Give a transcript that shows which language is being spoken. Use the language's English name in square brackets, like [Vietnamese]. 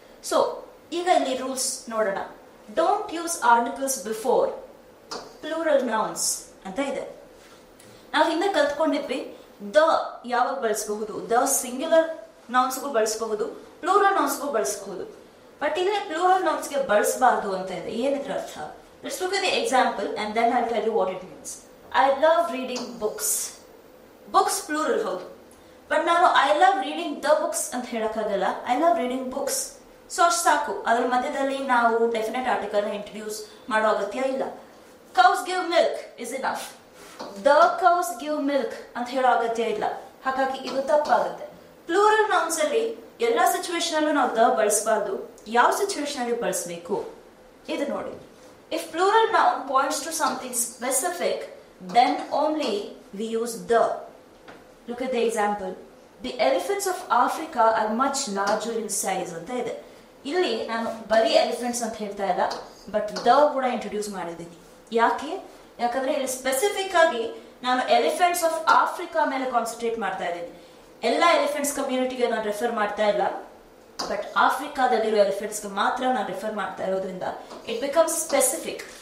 [Kannada] So ಈಗ ಇಲ್ಲಿ rules ನೋಡೋಣ. [English] don't use articles before plural nouns [Kannada] ಅಂತ ಇದೆ. ನಾವು ಹಿಂದೆ ಕಲ್ತ್ಕೊಂಡಿದ್ವಿ ದ ಯಾವಾಗ ಬಳಸಬಹುದು, ದ ಸಿಂಗ್ಯುಲರ್ ನೌನ್ಸ್ಗೂ ಬಳಸಬಹುದು, ಪ್ಲೂರಲ್ ನೌನ್ಸ್ಗೂ ಬಳಸಬಹುದು. ಬಟ್ ಇಲ್ಲಿ ಪ್ಲೂರಲ್ ನೌನ್ಸ್ಗೆ ಬಳಸಬಾರ್ದು ಅಂತ ಇದೆ. ಏನಿದ್ರ ಅರ್ಥ? [English] Let's look at the example and then I'll tell you what it means. I love reading books. [Kannada] Books plural ಹೌದು, ಬಟ್ ನಾನು [English] I love reading the books [Kannada] ಅಂತ ಹೇಳಕ್ಕಾಗಲ್ಲ. [English] I love reading books. [Kannada] So ಅಷ್ಟು ಸಾಕು. ಅದ್ರ ಮಧ್ಯದಲ್ಲಿ ನಾವು ಡೆಫಿನೆಟ್ ಆರ್ಟಿಕಲ್ ನ ಇಂಟ್ರೊಡ್ಯೂಸ್ ಮಾಡೋ ಅಗತ್ಯ ಇಲ್ಲ. [English] Cows give milk is enough. The cows give milk [Kannada] ಅಂತ ಹೇಳೋ ಅಗತ್ಯ ಇಲ್ಲ, ಹಾಗಾಗಿ ಇದು ತಪ್ಪಾಗುತ್ತೆ. ಪ್ಲೂರಲ್ ನೌನ್ಸ್ ಅಲ್ಲಿ ಎಲ್ಲಾ ಸಿಚುವೇಶನ್ ಅಲ್ಲೂ ನಾವು ದ ಬಳಸಬಾರ್ದು. ಯಾವ ಸಿಚುವೇಶನ್ ಅಲ್ಲಿ ಬಳಸಬೇಕು ಇದು ನೋಡಿ. [English] If plural noun points to something specific, then only we use the. Look at the example. The elephants of Africa are much larger in size [Kannada] ಅಂತ ಇದೆ. ಇಲ್ಲಿ ನಾನು ಬರೀ ಎಲಿಫೆಂಟ್ಸ್ ಅಂತ ಹೇಳ್ತಾ ಇಲ್ಲ, ಬಟ್ ದ ಕೂಡ ಇಂಟ್ರೊಡ್ಯೂಸ್ ಮಾಡಿದ್ದೀನಿ. ಯಾಕಂದ್ರೆ ಇಲ್ಲಿ ಸ್ಪೆಸಿಫಿಕ್ ಆಗಿ ನಾನು ಎಲಿಫೆಂಟ್ಸ್ ಆಫ್ ಆಫ್ರಿಕಾ ಮೇಲೆ ಕಾನ್ಸಂಟ್ರೇಟ್ ಮಾಡ್ತಾ ಇದ್ದೀನಿ. ಎಲ್ಲ ಎಲಿಫೆಂಟ್ಸ್ ಕಮ್ಯುನಿಟಿಗೆ ನಾನು ರೆಫರ್ ಮಾಡ್ತಾ ಇಲ್ಲ, ಬಟ್ ಆಫ್ರಿಕಾದಲ್ಲಿರೋ ಎಲಿಫೆಂಟ್ಸ್ ಮಾತ್ರ ನಾನು ರೆಫರ್ ಮಾಡ್ತಾ ಇರೋದ್ರಿಂದ [English] It becomes specific.